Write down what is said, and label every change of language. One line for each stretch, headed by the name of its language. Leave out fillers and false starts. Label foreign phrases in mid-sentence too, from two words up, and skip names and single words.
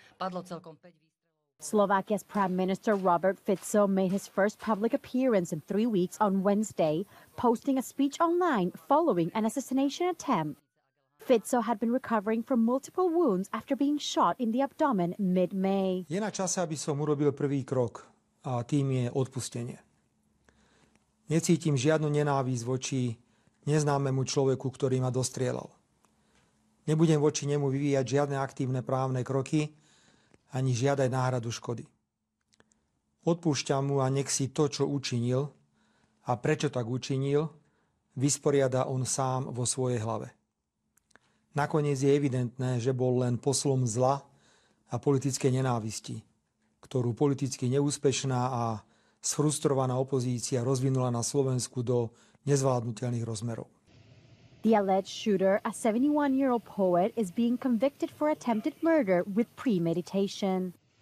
Slovak: Padlo celkom 5 výstrelov.
English: Slovakia's Prime Minister Robert Fico made his first public appearance in 3 weeks on Wednesday, posting a speech online following an assassination attempt. Fico had been recovering from multiple wounds after being shot in the abdomen mid-May.
Slovak: Je na čase, aby som urobil prvý krok, a tým je odpustenie. Necítim žiadnu nenávisť voči neznámemu človeku, ktorý ma dostrieľal. Nebudem voči nemu vyvíjať žiadne aktívne právne kroky, ani žiadať náhradu škody. Odpúšťam mu a nech si to, čo učinil a prečo tak učinil, vysporiada on sám vo svojej hlave. Nakoniec je evidentné, že bol len poslom zla a politickej nenávisti, ktorú politicky neúspešná a sfrustrovaná opozícia rozvinula na Slovensku do nezvládnutelných rozmerov.
English: The alleged shooter, a 71-year-old poet, is being convicted for attempted murder with premeditation.